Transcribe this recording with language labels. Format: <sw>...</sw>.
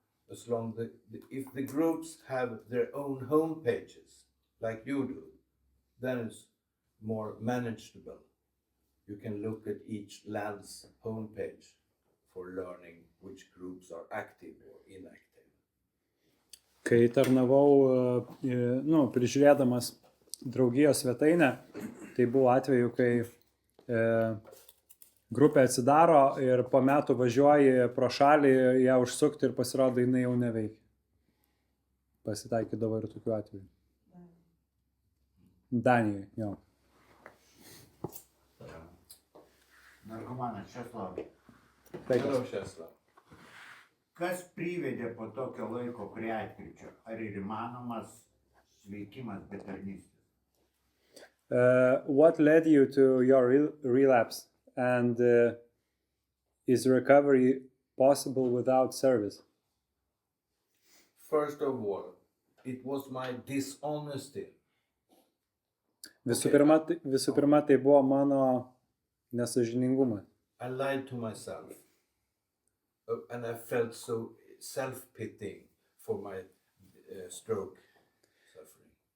<en>As long if the groups have their own home pages, like you do, then it's more manageable. You can look at each land's homepage for learning which groups are active or inactive.</en> <lt>Kai tarnavau, prižiūrėdamas draugijos svetainę, tai buvo atveju, kai grupė atsidaro ir po metų važiuoji pro šalį ją užsukti ir pasirodo, jinai jau neveikia. Pasitaikydavo ir tokių atvejų. Danijoje, jo. Narkomanas Česlavas.</lt> <en>Hello, Česlav.</en> <lt>Kas privedė po tokio laiko prie atkryčio? Ar ir įmanomas sveikimas be tarnystės?</lt> <en>What led you to your relapse, and is recovery possible without service? First of all, it was my dishonesty.</en> <lt>Visų pirma, tai buvo mano nesąžiningumas.</lt> <en>I lied to myself. And I felt so self-pitying for my stroke suffering.</en>